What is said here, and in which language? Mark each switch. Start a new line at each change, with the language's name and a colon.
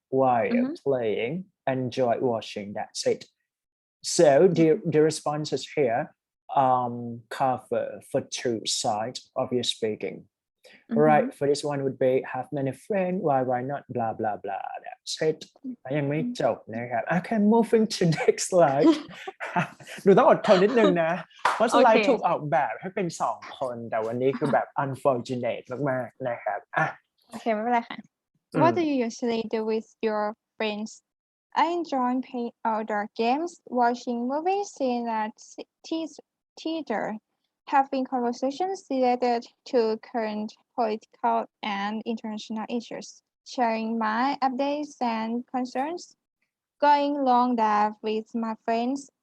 English: While playing, enjoy watching. That's it. So the responses here cover for two sides of your speaking. Right, for this one would be have many friends, why not, blah blah blah. That's it.
Thai: ยังไม่จบนะครับ
English: Okay, moving to next slide
Thai: หนูต้องอดทนนิดนึงนะเพราะสไลด์ถูกออกแบบให้เป็นสองคนแต่วันนี้คือแบบ unfortunate มากๆนะครับอ่ะ
English: Okay,
Thai: ไม่เป็นไรค่ะ
English: What do you usually do with your friends? I enjoy playing outdoor games, watching movies in a theater, having conversations related to current political and international issues, sharing my updates and concerns, going long drive with my friends.